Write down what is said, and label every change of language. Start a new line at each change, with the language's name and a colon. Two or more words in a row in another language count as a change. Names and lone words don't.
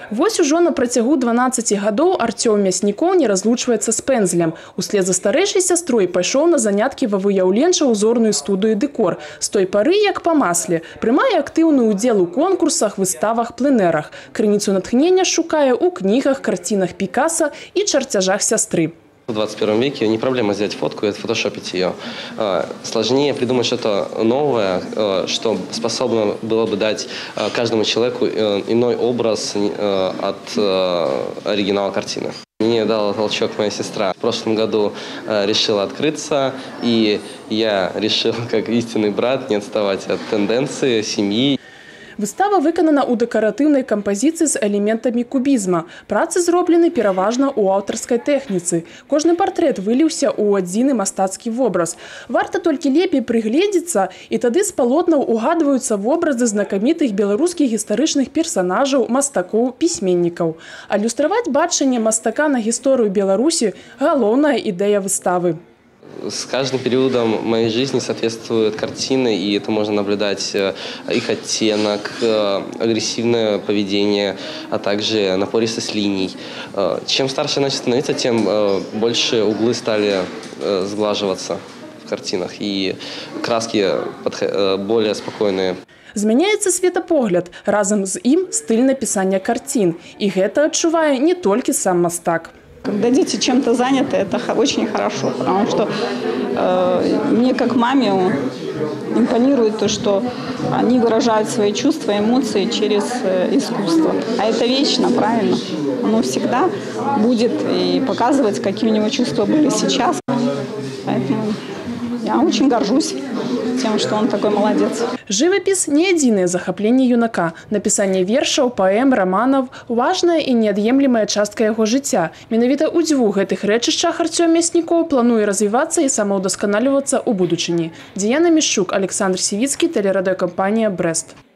Belarusian: Вось ужо на працягу 12 гадоў Артём Мяснікоў не разлучваецца з пэндзлем. Услед за старэйшай сястрой пайшоў на заняткі ва выяўленча-узорную студыю «Дэкор». З той пары, як па масле, прымае актыўны ўдзел у конкурсах, выставах, пленэрах. Крыніцу натхнення шукае ў кнігах, карцінах Пікаса і чарцяжах сястры.
Russian: В 21 веке не проблема взять фотку и отфотошопить ее. Сложнее придумать что-то новое, что способно было бы дать каждому человеку иной образ от оригинала картины. Мне дала толчок моя сестра. В прошлом году решила открыться, и я решил, как истинный брат, не отставать от тенденции семьи.
Belarusian: Выстава выканана ў дэкаратыўнай кампазіцыі з элементамі кубізма. Працы зроблены пераважна ў аўтарскай тэхніцы. Кожны партрэт выліўся ў адзіны мастацкі вобраз. Варта толькі лепей прыгледзецца, і тады з палотнаў угадваюцца вобразы знакамітых беларускіх гістарычных персанажаў, мастакоў, пісьменнікаў. Алюстраваць бачанне мастака на гісторыю Беларусі – галоўная ідэя выставы.
Russian: С каждым периодом моей жизни соответствуют картины, и это можно наблюдать их оттенок, агрессивное поведение, а также напористость линий. Чем старше начали становиться, тем больше углы стали сглаживаться в картинах, и краски более спокойные.
Belarusian: Змяняецца светапогляд, разам з ім стыль напісання карцін. І гэта адчувае не толькі сам мастак.
Russian: Когда дети чем-то заняты, это очень хорошо, потому что мне как маме импонирует то, что они выражают свои чувства, эмоции через искусство. А это вечно, правильно? Оно всегда будет и показывать, какие у него чувства были сейчас. Поэтому я очень горжусь тем, что он такой молодец.
Belarusian: Жывапіс – не адзінае захапленне юнака. Напісанне вершаў, паэм, раманаў – важная і неад'емлемая частка яго жыцця. Менавіта ў дзвюх гэтых рэчышчах Артём Мяснікоў плануе развівацца і самаўдасканальвацца ў будучыні. Дзіяна Мішчук, Александр Сівіцкі, тэлерадыёкампанія «Брэст».